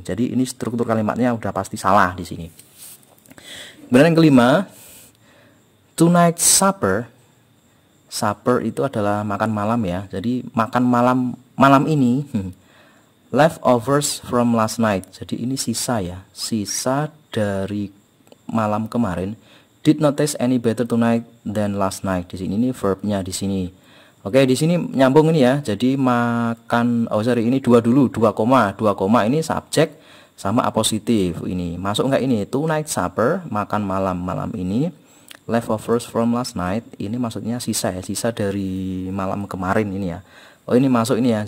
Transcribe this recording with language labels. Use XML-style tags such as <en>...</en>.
<id>Jadi ini struktur kalimatnya udah pasti salah di sini. Kemudian yang kelima,</id> <en>tonight supper.</en> <id>Supper itu adalah makan malam ya. Jadi makan malam ini</id> <en>leftovers from last night.</en> <id>Jadi ini sisa ya, sisa dari malam kemarin.</id> <en>Did not taste any better tonight than last night.</en> <id>Di sini ini verbnya di sini. Oke, di sini nyambung ini ya. Jadi makan, ini 2 dulu, 2 koma ini subjek sama A positif ini. Masuk nggak ini?</id> <en>Tonight supper,</en> <id>makan malam ini.</id> <en>Leftovers from last night,</en> <id>ini maksudnya sisa ya, sisa dari malam kemarin ini ya. Oh, ini masuk ini ya.</id>